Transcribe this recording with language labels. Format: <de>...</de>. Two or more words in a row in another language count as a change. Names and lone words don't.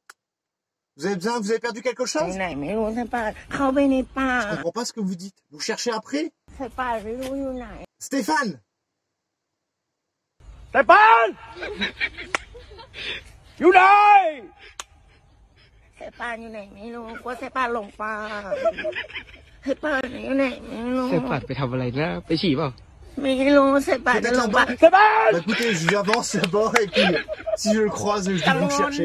<fr>Vous avez perdu quelque chose? Je comprends pas ce que vous dites. Vous cherchez après? Stéphane!</fr> <en>Stéphane! You die!</en> <th>Stéphane อยู่ไหนไม่รู้กลัวStéphaneหลงป่าStéphaneอยู่ไหนไม่รู้ Stéphane ไปทำอะไรนะไปฉี่เปล่า ไม่รู้Stéphaneจะหลงป่า Stéphane!</th> <fr>Bah écoutez, j'avance là-bas et puis si je le croise, je vais</fr> <th>กัง</th> <fr>vous</fr> <th>วล</th> <fr>chercher.</fr>